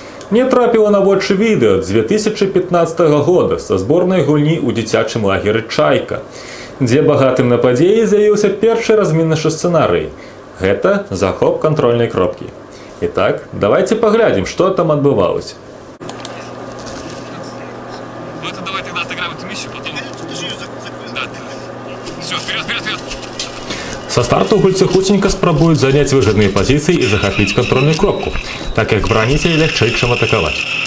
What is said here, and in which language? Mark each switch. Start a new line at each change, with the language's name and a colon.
Belarusian: Мне трапіла на вочы відэа з 2015 года са зборнай гульні ў дзіцячым лагеры «Чайка», дзе багатым на падзеі з'явіўся першы размінны сцэнарый. Гэта захоп кантрольнай кропкі.
Russian: Итак, давайте поглядим, что там адбывалася. Ну это давай тогда отыграем эту миссию, потом... Да. Все, вперед, вперед, вперед!
Belarusian: Со старту гульцы хуценька спрабуюць заняць выгодныя пазіцыі і захапіць кантрольную кропку, так як браніць яе лягчэй, чым атакаваць.